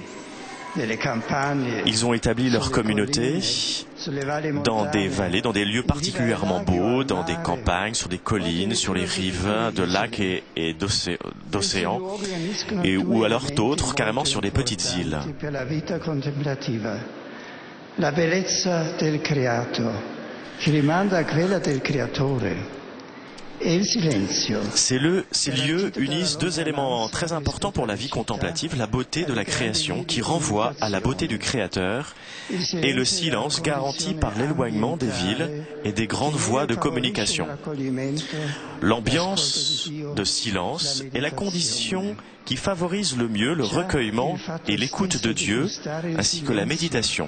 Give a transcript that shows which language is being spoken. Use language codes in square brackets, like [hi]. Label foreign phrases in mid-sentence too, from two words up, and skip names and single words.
[fr] Ils ont établi leur communauté dans des vallées, dans des lieux particulièrement beaux, dans des campagnes, sur des collines, sur les rives de lacs et d'océans, ou alors d'autres carrément sur des petites îles. [it] La bellezza del creato, qui rimanda a quella del creatore. [fr] Ces lieux unissent deux éléments très importants pour la vie contemplative, la beauté de la création qui renvoie à la beauté du Créateur et le silence garanti par l'éloignement des villes et des grandes voies de communication. L'ambiance de silence est la condition qui favorise le mieux le recueillement et l'écoute de Dieu ainsi que la méditation.